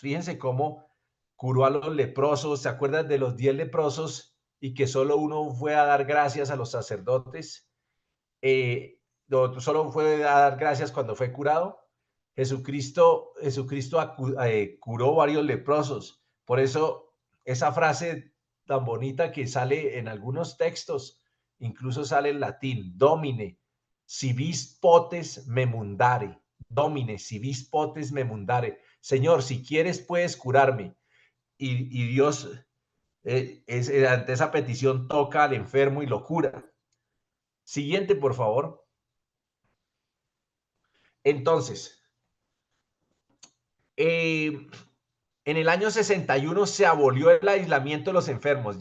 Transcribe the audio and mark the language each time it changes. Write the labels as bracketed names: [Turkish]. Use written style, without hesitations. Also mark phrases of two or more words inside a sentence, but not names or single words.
[Spanish] Fíjense cómo curó a los leprosos. ¿Se acuerdan de los 10 leprosos y que solo uno fue a dar gracias a los sacerdotes? Solo fue a dar gracias cuando fue curado. Jesucristo curó varios leprosos. Por eso esa frase tan bonita que sale en algunos textos, incluso sale en latín: [Latin] Domine, si vis potes me mundare. Domine, si vis potes me mundare. [Spanish] Señor, si quieres puedes curarme. Y Dios, ante esa petición, toca al enfermo y lo cura. Siguiente, por favor. Entonces, en el año 61 se abolió el aislamiento de los enfermos.